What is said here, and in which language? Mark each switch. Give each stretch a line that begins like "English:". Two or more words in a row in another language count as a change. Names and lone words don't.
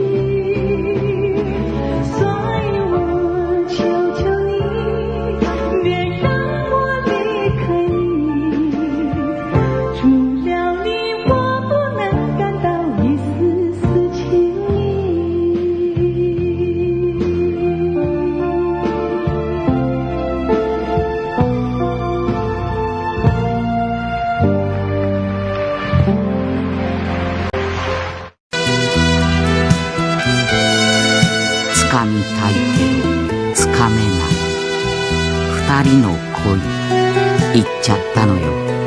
Chinese: 所以我求求你，别让我离开你，除了你我不能感到一丝丝情意。
Japanese: つかみたいけどつかめない二人の恋言っちゃったのよ。